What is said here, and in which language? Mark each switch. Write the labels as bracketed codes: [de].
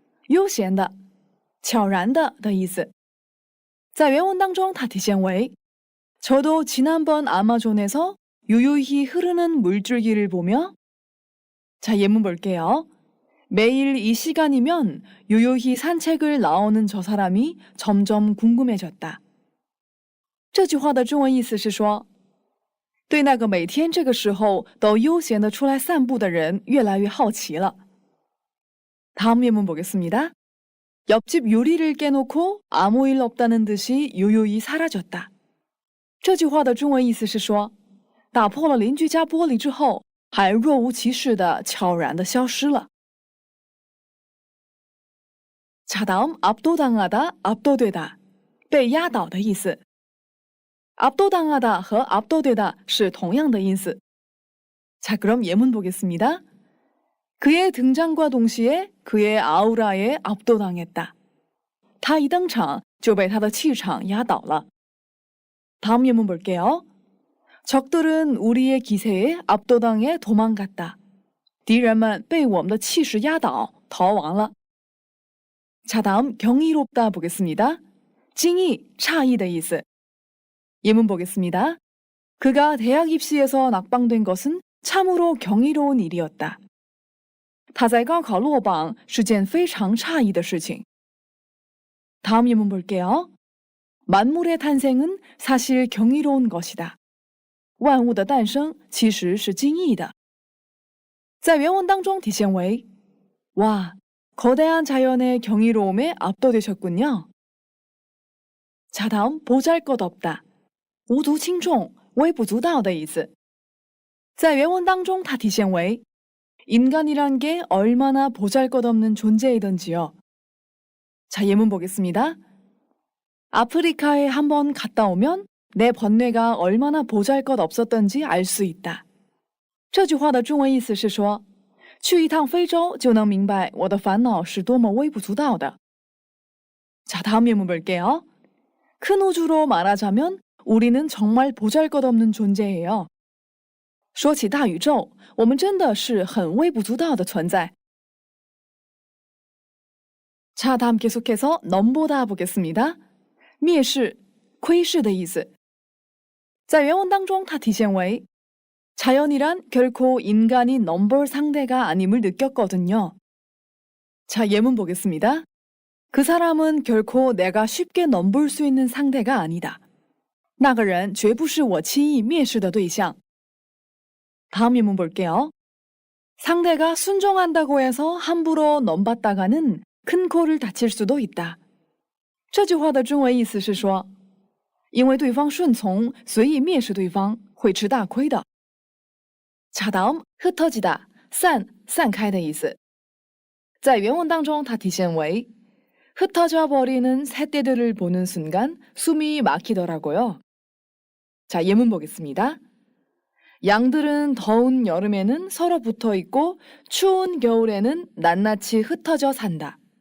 [zh] 悠闲的,悄然的的意思。在原文当中它体现为 [ko] 저도 지난번 아마존에서 유유히 흐르는 물줄기를 보며 자, 예문 볼게요. 매일 이 시간이면 유유히 산책을 나오는 저 사람이 점점 궁금해졌다. [zh] 这句话的中文意思是说，对那个每天这个时候都悠闲地出来散步的人越来越好奇了。 [ko] 다음 예문 보겠습니다. 옆집 유리를 깨놓고 아무 일 없다는 듯이 유유히 사라졌다. [zh] 这句话的中文意思是说，打破了邻居家玻璃之后，还若无其事的悄然地消失了。 [ko] 자, 다음 압도당하다, 압도되다, [zh] 被压倒的意思。 압도당하다 和 압도되다 是同样的意思。 [ko] 자, 그럼 예문 보겠습니다. 그의 등장과 동시에 그의 아우라에 압도당했다. [zh] 他一登场就被他的气场压倒了。 [ko] 다음 예문 볼게요. 적들은 우리의 기세에 압도당해 도망갔다. [zh] 敌人们被我们的气势压倒逃亡了。 [ko] 자, 다음 경이롭다 보겠습니다. 찡이, [zh] 诧异的意思。 [ko] 예문 보겠습니다. 그가 대학 입시에서 낙방된 것은 참으로 경이로운 일이었다. [zh] 他在高考落榜是件非常诧异的事情。 [ko] 다음 예문 볼게요. 만물의 탄생은 사실 경이로운 것이다. [zh] 万物的诞生其实是惊异的。在原文当中体现为 [ko] 와, 거대한 자연의 경이로움에 압도되셨군요. 자, 다음 보잘것없다. [zh] 无足轻重、微不足道的意思。在原文当中它体现为 [ko] 인간이란 게 얼마나 보잘것없는 존재이던지요. 자, 예문 보겠습니다. 아프리카에 한번 갔다 오면 내 번뇌가 얼마나 보잘것없었던지 알 수 있다. [zh] 这句话的中文意思是说，去一趟非洲就能明白我的烦恼是多么微不足道的。 [ko] 자, 다음 예문 볼게요. 큰 우주로 말하자면 우리는 정말 보잘것없는 존재예요. [zh] 说起大宇宙，我们真的是很微不足道的存在。 [ko] 자, 다음 계속해서 넘보다 보겠습니다. [zh] 蔑视、窥视的意思。在原文当中它体现为 [ko] 자연이란 결코 인간이 넘볼 상대가 아님을 느꼈거든요. 자, 예문 보겠습니다. 그 사람은 결코 내가 쉽게 넘볼 수 있는 상대가 아니다. [zh] 那个人绝不是我轻易蔑视的对象。 [ko] 다음 예문 볼게요. 상대가 순종한다고 해서 함부로 넘봤다가는 큰 코를 다칠 수도 있다. [zh] 这句话的中文意思是说，因为对方顺从，随意蔑视对方，会吃大亏的。 [ko] 자, 다음 흩어지다, [zh] 散开的意思。在原文当中它体现为 [ko] 흩어져 버리는 새떼들을 보는 순간 숨이 막히더라고요. 자, 예문 보겠습니다. 양들은 더운 여름에는 서로 붙어 있고 추운 겨울에는 낱낱이 흩어져 산다.